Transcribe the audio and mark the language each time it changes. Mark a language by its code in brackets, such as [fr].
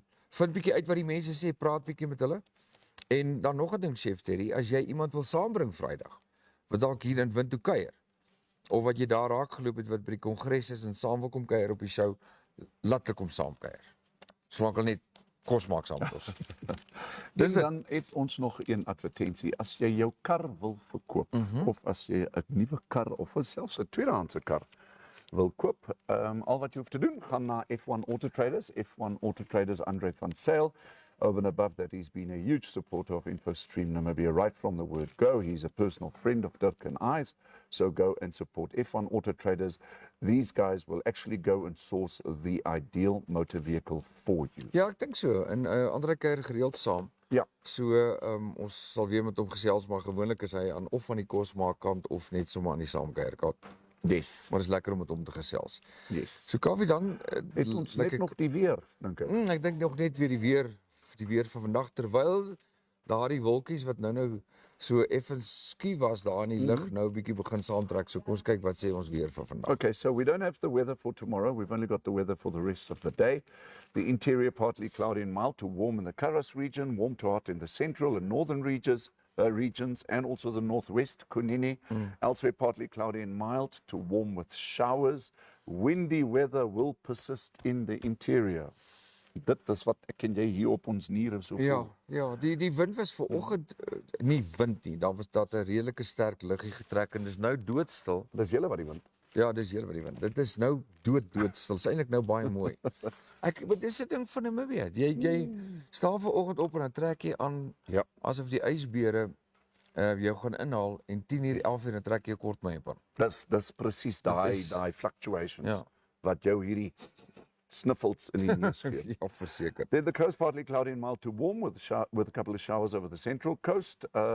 [af] Vind bietjie uit wat die mense sê, praat bietjie met hulle. En dan nog 'n ding, Chef Terry, as jy iemand wil saambring Vrydag, wat dalk hier in Windhoek kuier, of wat jy daar raak geloop het wat by die kongres is en saam wil kom kuier op die show, laat hulle kom saam kuier. Solank hulle net kos maak saam met ons. Dis dan het ons nog een advertensie. As jy jou kar wil verkoop of as jy 'n nuwe kar of selfs 'n tweedehandse kar wil koop, al wat jy hoef te doen, gaan na F1 Auto Traders. F1 Auto Traders Andre van Sail. [en] Over and above that, he's been a huge supporter of Infostream Namibia right from the word go. He's a personal friend of Dirk and I's. So go and support F1 Auto Traders. These guys will actually go and source the ideal motor vehicle for you. [af] Ja, ek dink so. En Andre kuier gereeld saam. Ja. So ons sal weer met hom gesels, maar gewoonlik is hy aan of aan die kosmaakkant of net sommer aan die saamkuierkant. [en] Yes. [af] Maar dit is lekker om met hom te gesels. [en] Yes. [af] So Kaufeee dan Het ons net nog die weer, dink ek. Ek dink nog net weer die weer van vandag terwyl daardie wolkies wat nou so effens skie was daar in die lug nou 'n bietjie begin saamtrek. So kom ons kyk wat sê ons weer vir vandag. [en] Okay, so we don't have the weather for tomorrow. We've only got the weather for the rest of the day. The interior partly cloudy and mild to warm in the Karras region, warm to hot in the central and northern regions, and also the northwest, Kunini. Elsewhere partly cloudy and mild to warm with showers. Windy weather will persist in the interior. [af] Dit is wat ek en jy hier op ons niere so voel. Ja, die wind was vanoggend nie wind nie. Daar was 'n redelike sterk luggie getrek en dis nou doodstil. Dis julle wat die wind. Ja, dis hele wat die wind. Dit is nou doodstil. Dit is eintlik nou baie mooi. Maar dis 'n ding van Namibia. Jy staan vanoggend op en dan trek jy aan Ja. asof die ysbere jou gaan inhaal en 10:00, 11:00 dan trek jy 'n kort mymper. Dis presies daai fluctuations Ja. wat jou hierdie sniffles in die neus gee. Ja, verseker. [en] Then the coast partly cloudy and mild to warm with a couple of showers over the central coast.